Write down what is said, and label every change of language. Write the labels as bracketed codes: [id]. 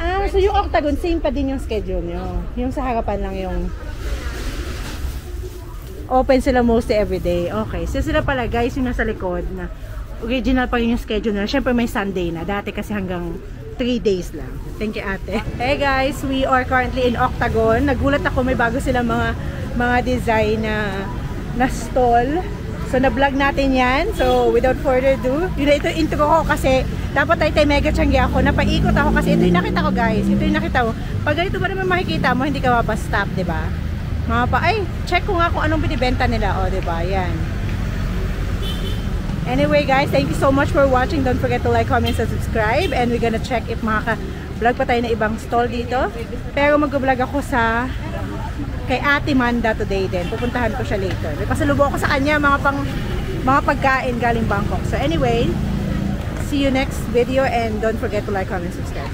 [tl] So yung Octagon, same pa din yung schedule nyo. Yung sa harapan lang yung open sila mostly everyday. Okay. So sila pala guys, yung nasa likod na original pa rin yung schedule nila. Siyempre may Sunday na. Dati kasi hanggang 3 days lang. [en] Thank you, [tl] ate. [en] Hey guys, we are currently in Octagon. [tl] Nagulat ako, may bago silang mga design na stall. So na-vlog natin yan. So [en] without further ado, [tl] ito intro ko kasi dapat tayo mega tiyanggi ako. Napaikot ako kasi ito yung nakita ko, guys. Ito yung nakita ko. Pag ganito ba naman makikita mo, hindi ka mapastop, diba? Check ko nga kung anong binibenta nila. Diba? Yan. [en] Anyway guys, thank you so much for watching. Don't forget to like, comment, and subscribe. And we're gonna check if [tl] makaka-vlog pa tayo na ibang stall dito. Pero mag-vlog ako kay Ate Manda today din. Pupuntahan ko siya later. May pasalubong ako sa kanya, mga pagkain galing Bangkok. [en] So anyway, see you next video and don't forget to like, comment, subscribe.